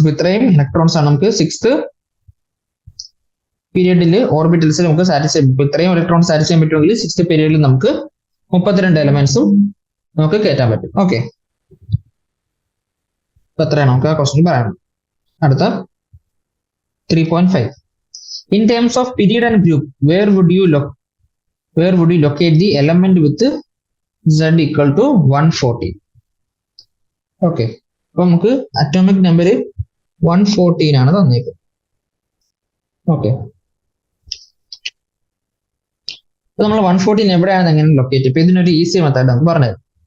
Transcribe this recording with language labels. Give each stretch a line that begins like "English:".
Malayalam: ഇപ്പൊ ഇത്രയും ഇലക്ട്രോൺസ് ആണ് നമുക്ക് 6th പീരീഡിൽ ഓർബിറ്റൽസിൽ നമുക്ക് സാറ്റിസ്ഫൈ. ഇത്രയും ഇലക്ട്രോൺസ് സാറ്റിസ്ഫൈ ചെയ്യാൻ പറ്റുമെങ്കിൽ 6th പീരീഡിൽ നമുക്ക് 32 എലമെന്റ്സും നമുക്ക് കയറ്റാൻ പറ്റും. ഓക്കെ, അപ്പൊ എത്രയാണ് നമുക്ക് ആ ക്വസ്റ്റ്യൻ പറയണം. അടുത്ത 3.5.
English: In terms of period and group, where would you locate the element with z = 140?
Malayalam: Okay, അപ്പൊ നമുക്ക് അറ്റോമിക് നമ്പർ 114 ആണ് തന്നേക്കുന്നത്. ഓക്കെ, അപ്പൊ നമ്മൾ 114 എവിടെയാണ് എങ്ങനെ ലൊക്കേറ്റ്? ഇപ്പൊ ഇതിനൊരു ഈസി മെത്തേഡ് നമുക്ക് പറഞ്ഞത്.